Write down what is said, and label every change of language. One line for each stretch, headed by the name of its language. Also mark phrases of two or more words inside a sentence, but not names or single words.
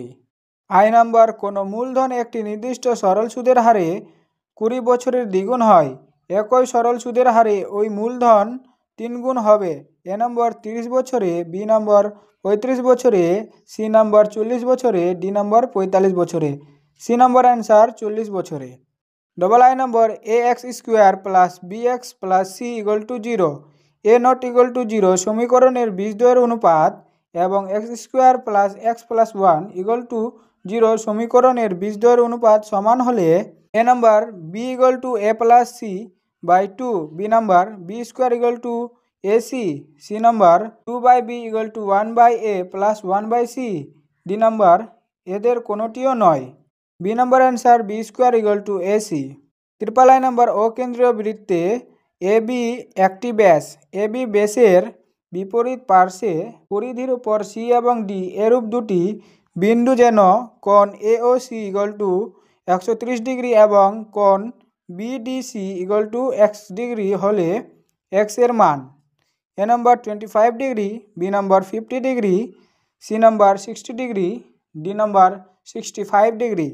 Bangla: I নাম্বার কোনো মূলধন একটি নির্দিষ্ট সরল সুদের হারে 20 বছরের দ্বিগুণ হয়, একই সরল সুদের হারে ওই মূলধন 3 গুণ হবে A নাম্বার 30 বছরে, B নাম্বার 35 বছরে, C নাম্বার 40 বছরে, D নাম্বার 45 বছরে। C নাম্বার অ্যান্সার 40 বছরে।
English: double I number A x square plus B x plus C equal to zero A not equal to zero ए नट इक्वल टू जिरो
Bangla: সমীকরণের বীজদ্বয়ের অনুপাত এবং
English: x square plus one equal to zero
Bangla: সমীকরণের বীজদ্বয়ের অনুপাত সমান হলে
English: A number B equal to A plus C by two B number B square equal to A C number two by B equal to one by A plus one by C D number
Bangla: এদের কোনোটিও নয়। বি নম্বর অ্যান্সার
English: B square equal to AC. triple I
Bangla: নম্বর অকেন্দ্রীয় বৃত্তে এ বি একটি ব্যাস এ বি ব্যাসের বিপরীত পার্শ্বে পরিধির উপর সি এবং ডি এরূপ দুটি বিন্দু যেন কোণ এ ও সি
English: equal to 130 degree
Bangla: এবং কোণ বিডিসি
English: equal to x degree
Bangla: হলে এক্স এর মান এ নম্বর 25 ডিগ্রি, বি নম্বর 50 ডিগ্রি, সি নম্বর 60 ডিগ্রি, ডি নম্বর 65 ডিগ্রি।